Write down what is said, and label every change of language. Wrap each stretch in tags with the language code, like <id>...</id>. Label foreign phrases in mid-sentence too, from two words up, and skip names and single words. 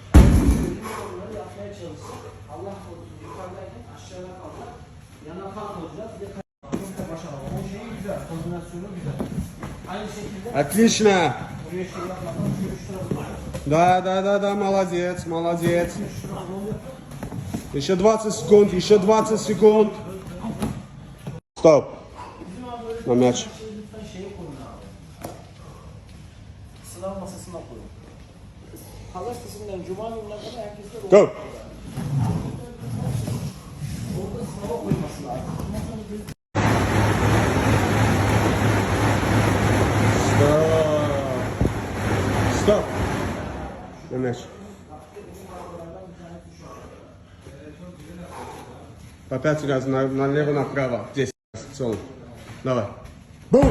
<ru>Отлично. Да, молодец, молодец. Еще 20 секунд, еще 20 секунд. Стоп. На мяч.</ru> <tr>Sınav masasına koyun. Pazartesinden cuma gününe kadar herkesler Go. orada sınava koyması lazım.</tr> <ru>Стоп. На мяч. По 5 раз налево, направо. 10 раз. Целый. Давай. Бум!</ru>